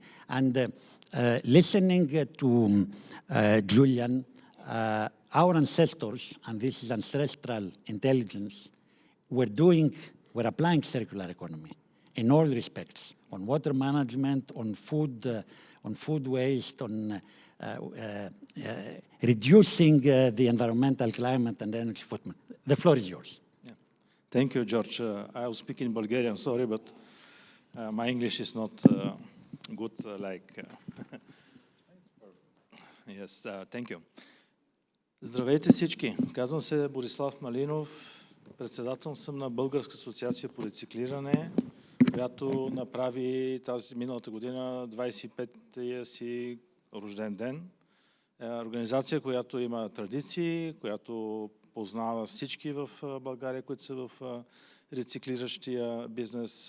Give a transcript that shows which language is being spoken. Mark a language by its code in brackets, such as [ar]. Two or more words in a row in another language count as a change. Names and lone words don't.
[en] And listening to Julian, our ancestors, and this is ancestral intelligence, were applying circular economy in all respects, on water management, on food waste, on reducing the environmental, climate, and energy footprint. The floor is yours. Yeah. Thank you, George. I will speak in Bulgarian, sorry, but my English is not good like... Yes, thank you. [bg] Здравейте всички! Казвам се Борислав Малинов. Председател съм на Българска асоциация по рециклиране, която направи тази миналата година 25-я си рожден ден. Организация, която има традиции, която познава всички в България, които са в рециклиращия бизнес.